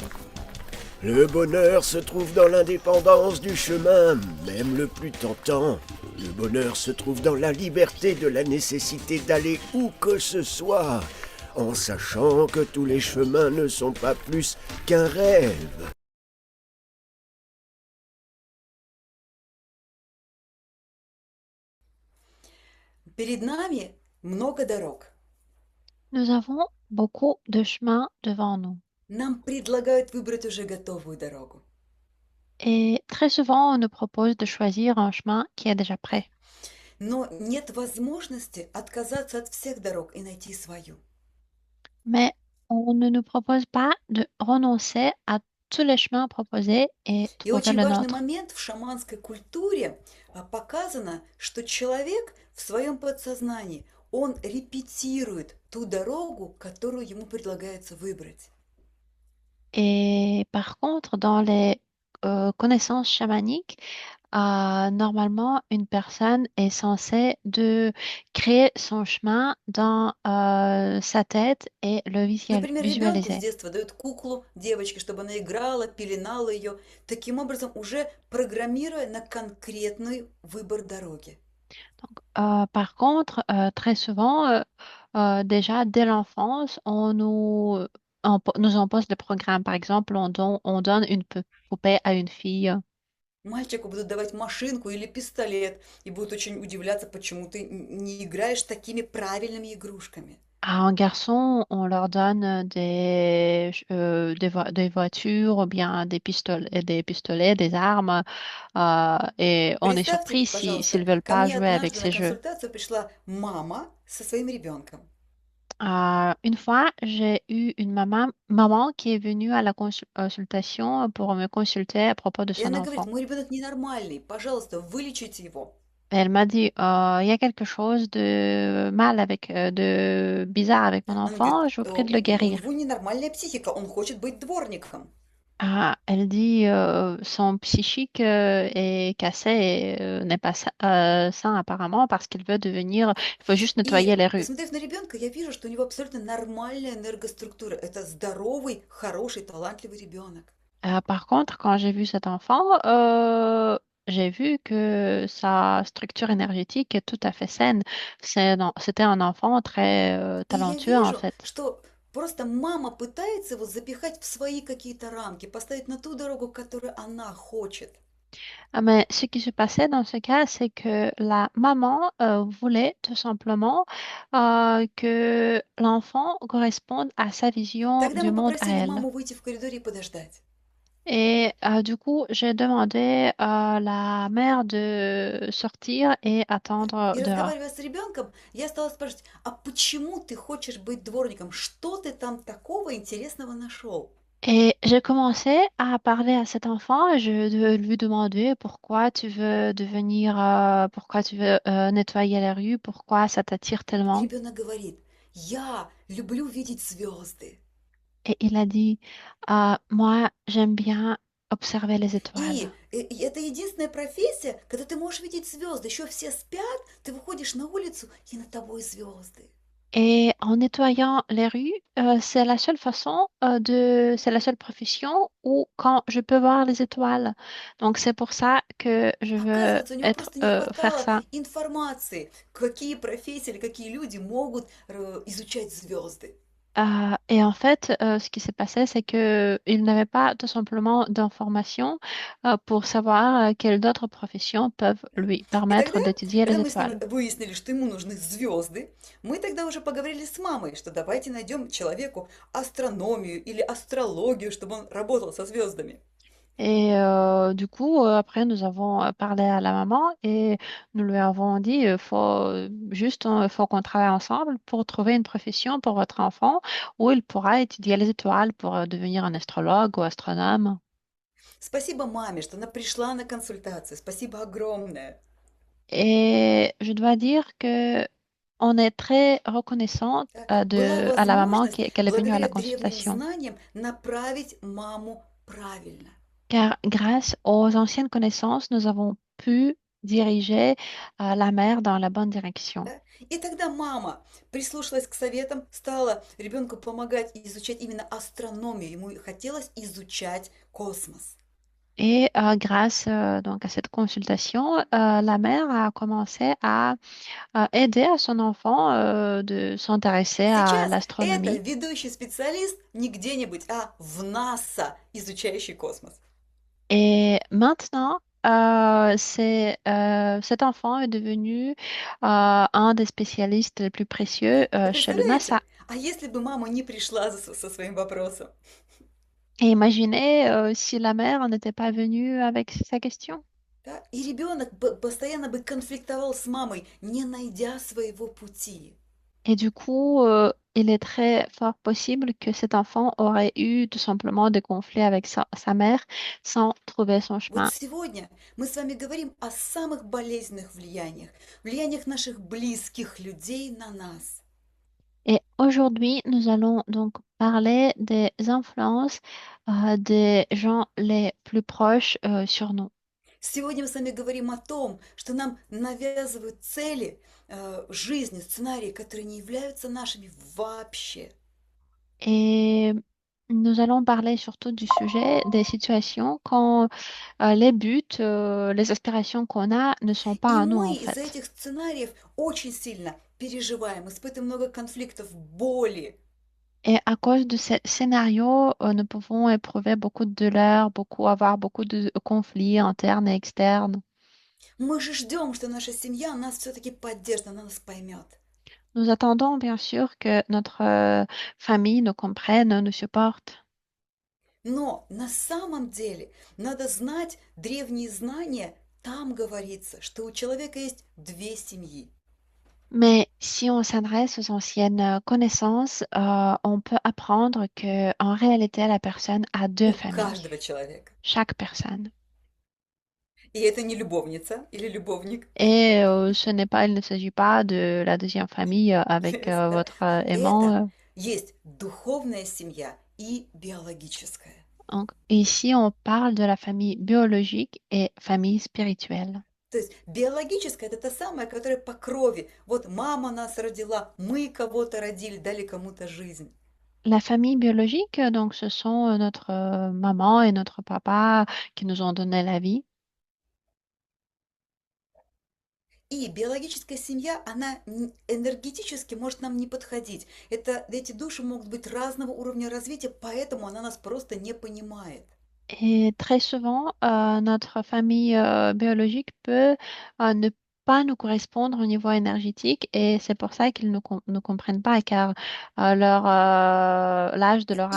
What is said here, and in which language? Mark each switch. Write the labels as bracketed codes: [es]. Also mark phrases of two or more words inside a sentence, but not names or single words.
[fr] Le bonheur se trouve dans l'indépendance du chemin, même le plus tentant. Le bonheur se trouve dans la liberté de la nécessité d'aller où que ce soit, en sachant que tous les chemins ne sont pas plus qu'un rêve. [ru] Перед нами много дорог. [fr] Nous avons beaucoup de chemins devant nous. [ru] Нам предлагают выбрать уже готовую дорогу. [fr] Et très souvent, on nous propose de choisir un chemin qui est déjà prêt. [ru] Но нет возможности отказаться от всех дорог и найти свою. [fr] Mais on ne nous propose pas de renoncer à tous les chemins proposés et [ru] И [fr] trouver [ru] очень [fr] le [ru] важный [fr] nôtre. [ru] момент в шаманской культуре показано, что человек в своем подсознании, он репетирует ту дорогу, которую ему предлагается выбрать. [fr] Et par contre, dans les connaissances chamaniques, normalement, une personne est censée de créer son chemin dans sa tête et le [ru] Например, ребенку с [fr] visualiser. [ru] детства дают куклу девочке, чтобы она играла, пеленала ее, таким образом уже программируя на конкретный выбор дороги. [fr] Donc, par contre, très souvent, déjà dès l'enfance, nous impose des programmes. Par exemple, on donne une poupée à une fille. [ru] Мальчику будут давать машинку или пистолет и будут очень удивляться, почему ты не играешь такими правильными игрушками. [fr] À un garçon, on leur donne des voitures ou bien des pistolets, des armes, et on est [ru] Представьте, [fr] surpris s'ils [ru] пожалуйста, [fr] veulent [ru] ко [fr] pas [ru] мне [fr] jouer avec [ru] однажды на [fr] ces jeux. [ru] консультацию пришла мама со своим ребенком. [fr] Une fois, j'ai eu une maman qui est venue à la consultation pour me consulter à propos de [ru] И [fr] son [ru] она говорит, [fr] enfant. [ru] мой ребенок ненормальный, пожалуйста, вылечите его. [fr] Elle m'a dit, il y a quelque chose de mal de bizarre avec mon [ru] Она говорит, [fr] enfant, je vous prie de le [ru] у [fr] guérir. [ru] него ненормальная психика, он хочет быть дворником. [fr] Elle dit son psychique est cassé et n'est pas sain apparemment parce qu'il veut devenir, il faut juste nettoyer [ru] И [fr] les rues. [ru] посмотрев на ребенка, я вижу, что у него абсолютно нормальная энергоструктура. Это здоровый, хороший, талантливый ребенок. [fr] Par contre, quand j'ai vu cet enfant, j'ai vu que sa structure énergétique est tout à fait saine. C'était un enfant très [ru] И я [fr] talentueux en [ru] вижу, [fr] fait. [ru] что просто мама пытается его запихать в свои какие-то рамки, поставить на ту дорогу, которую она хочет. [fr] Mais ce qui se passait dans ce cas, c'est que la maman voulait tout simplement que l'enfant corresponde à sa vision [ru] Тогда [fr] du [ru] мы [fr] monde à [ru] попросили [fr] elle. [ru] маму выйти в коридоре и подождать. [fr] Et du coup, j'ai demandé à la mère de sortir et attendre [ru] И [fr] dehors. [ru] разговаривая с ребенком, я стала спрашивать, а почему ты хочешь быть дворником? Что ты там такого интересного нашел? [fr] Et j'ai commencé à parler à cet enfant et de lui demander pourquoi tu veux nettoyer la rue, pourquoi ça t'attire [ru] И [fr] tellement. [ru] ребенок говорит, я люблю видеть звезды. [fr] Et il a dit, moi, j'aime bien observer les étoiles. [ru] И это единственная профессия, когда ты можешь видеть звезды. Еще все спят, ты выходишь на улицу, и над тобой звезды. [fr] Et en nettoyant les rues, c'est la seule c'est la seule profession où quand je peux voir les étoiles. Donc c'est pour ça que je veux [ru] Оказывается, у него просто не [fr] faire [ru] хватало [fr] ça. [ru] информации, какие профессии или какие люди могут изучать звезды. [fr] Et en fait, ce qui s'est passé, c'est que il n'avait pas tout simplement d'informations pour savoir quelles d'autres professions peuvent lui [ru] И тогда, [fr] permettre d'étudier les [ru] когда мы с ним [fr] étoiles. [ru] выяснили, что ему нужны звезды, мы тогда уже поговорили с мамой, что давайте найдем человеку астрономию или астрологию, чтобы он работал со звездами. [fr] Et du coup, après, nous avons parlé à la maman et nous lui avons dit, faut qu'on travaille ensemble pour trouver une profession pour votre enfant où il pourra étudier les étoiles pour devenir un astrologue ou astronome. [ru] Спасибо маме, что она пришла на консультацию. Спасибо огромное. [fr] Et je dois dire que on est très reconnaissante [ru] Да. Была [fr] à la maman [ru] возможность [fr] qu'elle est venue à la [ru] благодаря древним [fr] consultation. [ru] знаниям направить маму правильно. [fr] Car grâce aux anciennes connaissances, nous avons pu diriger la mère dans la bonne direction. [ru] Да? И тогда мама прислушалась к советам, стала ребенку помогать изучать именно астрономию. Ему хотелось изучать космос. [fr] Et grâce donc à cette consultation, la mère a commencé à aider à son enfant de s'intéresser à [ru] Сейчас это [fr] l'astronomie. [ru] ведущий специалист не где-нибудь, а в НАСА, изучающий космос. [fr] Et maintenant, cet enfant est devenu un des spécialistes les plus précieux [ru] Вы [fr] chez le NASA. [ru] представляете? А если бы мама не пришла со своим вопросом? [fr] Et imaginez si la mère n'était pas venue avec sa question. [ru] Да? И ребенок постоянно бы конфликтовал с мамой, не найдя своего пути. [fr] Et du coup, il est très fort possible que cet enfant aurait eu tout simplement des conflits avec sa mère sans trouver son [ru] Вот [fr] chemin. [ru] сегодня мы с вами говорим о самых болезненных влияниях, влияниях наших близких людей на нас. [fr] Et aujourd'hui, nous allons donc parler des influences des gens les plus proches sur nous. [ru] Сегодня мы с вами говорим о том, что нам навязывают цели жизни, сценарии, которые не являются нашими вообще. [fr] Et nous allons parler surtout du sujet des situations quand les buts, les aspirations qu'on a ne sont pas [ru] И [fr] à nous en [ru] мы из-за [fr] fait. [ru] этих сценариев очень сильно переживаем, испытываем много конфликтов, боли. [fr] Et à cause de ce scénario, nous pouvons éprouver beaucoup de douleur, avoir beaucoup de conflits internes et externes. [ru] Мы же ждем, что наша семья нас все-таки поддержит, она нас поймет. [fr] Nous attendons bien sûr que notre famille nous comprenne, nous supporte. [ru] Но на самом деле надо знать древние знания. Там говорится, что у человека есть две семьи. [fr] Mais si on s'adresse aux anciennes connaissances, on peut apprendre que en réalité, la personne a deux [ru] У [fr] familles, [ru] каждого человека. [fr] chaque personne. [ru] И это не любовница или любовник. [fr] Et il ne s'agit pas de la deuxième famille avec [ru] Да. [fr] votre aimant. [ru] Это есть духовная семья и биологическая. [fr] Donc, ici, on parle de la famille biologique et famille spirituelle. [ru] То есть биологическая это та самая, которая по крови. Вот мама нас родила, мы кого-то родили, дали кому-то жизнь. [fr] La famille biologique, donc, ce sont notre maman et notre papa qui nous ont donné la vie. [ru] И биологическая семья, она энергетически может нам не подходить. Эти души могут быть разного уровня развития, поэтому она нас просто не понимает. [fr] Et très souvent, notre famille biologique peut ne pas nous correspondre au niveau énergétique et c'est pour ça qu'ils ne comprennent pas car l'âge de leur